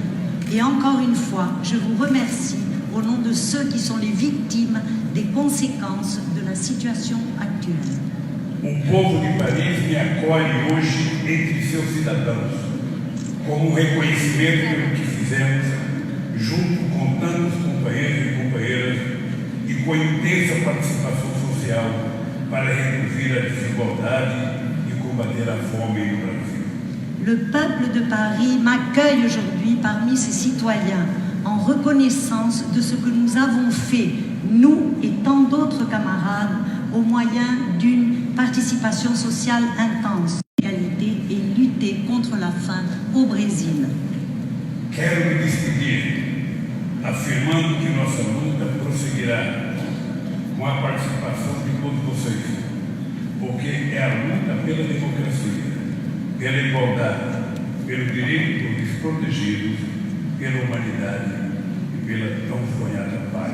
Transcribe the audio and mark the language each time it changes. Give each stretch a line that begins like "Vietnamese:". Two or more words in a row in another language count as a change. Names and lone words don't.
French: Et encore une fois, je vous remercie au nom de ceux qui sont les victimes des conséquences de la situation actuelle.
Portuguese: O povo de Paris me acolhe hoje entre seus cidadãos, como um reconhecimento pelo que fizemos, junto com tantos companheiros e companheiras, e com intensa participação social para reduzir a desigualdade e combater a fome no Brasil.
French: Le peuple de Paris m'accueille aujourd'hui parmi ses citoyens en reconnaissance de ce que nous avons fait, nous et tant d'autres camarades, au moyen d'une participation sociale intense, égalité et lutter contre la faim au Brésil.
Portuguese: Quero me despedir, afirmando que nossa luta prosseguirá com a participação de todos vocês, porque é a luta pela democracia, pela igualdade, pelo direito dos desprotegidos, pela humanidade e pela tão sonhada paz.